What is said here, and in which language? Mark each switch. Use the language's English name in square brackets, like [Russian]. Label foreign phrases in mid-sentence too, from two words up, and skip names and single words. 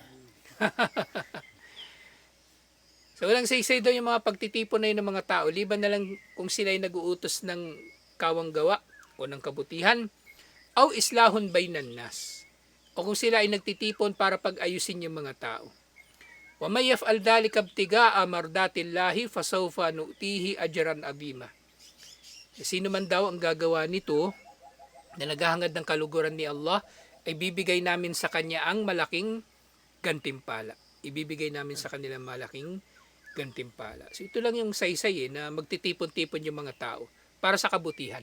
[Filipino] So walang saysay daw yung mga pagtitipon na yun ng mga tao. Liban na lang kung sila ay nag-uutos ng kawang gawa o ng kabutihan. [Arabic] O إصلاح بين الناس. [Filipino] O kung sila ay nagtitipon para pag-ayusin yung mga tao. [Arabic] ومن يفعل ذلك ابتغاء مرضات الله فسوف نؤتيه أجرا عظيما. [Filipino] Sino man daw ang gagawa nito na naghahangad ng kaluguran ni Allah, ay bibigay namin sa kanya ang malaking gantimpala. Ibibigay namin sa kanila malaking gantimpala. So ito lang yung saysay na magtitipon-tipon yung mga tao para sa kabutihan.